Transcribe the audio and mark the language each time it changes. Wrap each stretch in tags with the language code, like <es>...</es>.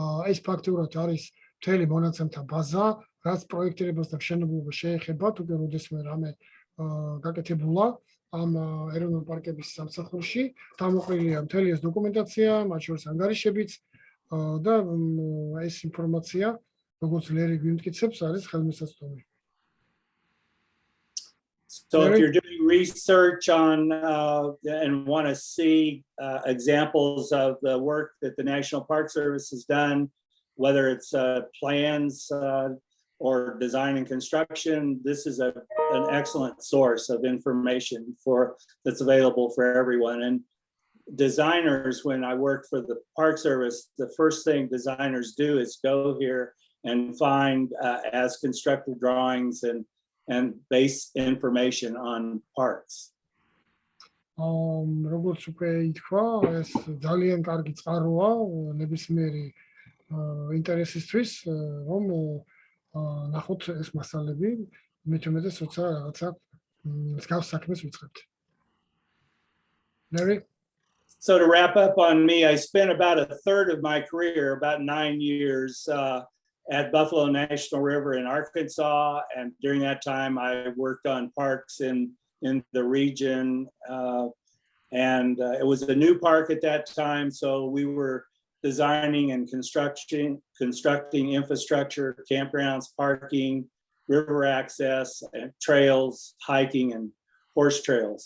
<ka>ეს ფაქტურად არის მთელი მონაცემთა ბაზა, რაც პროექტირებას და მშენებლობას შეეხება, თუკი როდესმე რამე გაკეთებულა ამ ეროვნული პარკების სამსახურში, გამოყენებულია მთელი ეს დოკუმენტაცია, მათ შორის ანგარიშებიც და ეს ინფორმაცია, როგორც ლერი გვიმტკიცებს, არის ხელმისაწვდომი.</ka> <en>So if you're doing research on and want to see examples of the work that the National Park Service has done, whether it's plans or design and construction, this is an excellent source of information that's available for everyone. And designers, when I worked for the Park Service, the first thing designers do is go here and find as constructed drawings and base information on parks.</en> <ka>როგორც უკვე ითქვა, ეს ძალიან კარგი წყაროა ნებისმიერი ინტერესისთვის, რომ ნახოთ ეს მასალები, მით უმეტეს როცა რაღაცა მსგავს საქმეს ვიწყებთ.</ka> <en>Larry? So to wrap up on me, I spent about a third of my career, about 9 years, at Buffalo National River in Arkansas, and during that time I worked on parks in the region, and it was a new park at that time, so we were designing and constructing infrastructure, campgrounds, parking, river access, and trails, hiking, and horse trails.</en>